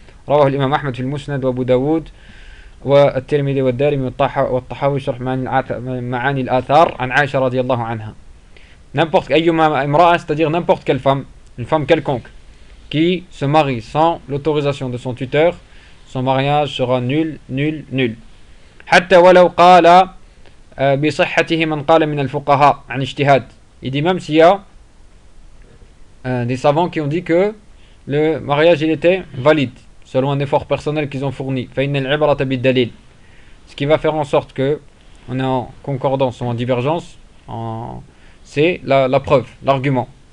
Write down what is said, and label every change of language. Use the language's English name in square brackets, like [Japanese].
[Arabic] رواه الإمام أحمد في المسند وأبو داود والترمذي والدارمي والطحاوي شرح معاني الآثار عن عائشة رضي الله عنها. [French] N'importe [Arabic] أي امرأة [French] c'est-à-dire n'importe quelle femme, une femme quelconque qui se marie sans l'autorisation de son tuteur, son mariage sera nul, nul, nul. [Arabic] حتى ولو قال بصحته من قال من الفقهاء عن اجتهاد. [French] Il dit même s'il y a des savants qui ont dit que le mariage il était valide selon un effort personnel qu'ils ont fourni. Ce qui va faire en sorte que on est en concordance ou en divergence, c'est la preuve, l'argument.